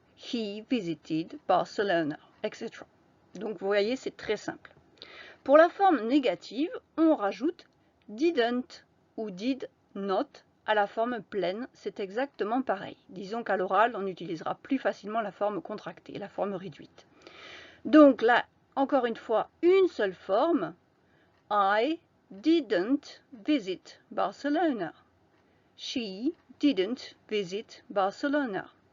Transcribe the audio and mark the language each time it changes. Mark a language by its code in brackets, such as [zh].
[en] He visited Barcelona, etc. [fr] Donc vous voyez, c'est très simple. Pour la forme négative, on rajoute didn't ou did not à la forme pleine, c'est exactement pareil. Disons qu'à l'oral, on utilisera plus facilement la forme contractée, la forme réduite. Donc là, encore une fois, une seule forme. [en] I didn't visit Barcelona. She didn't visit Barcelona.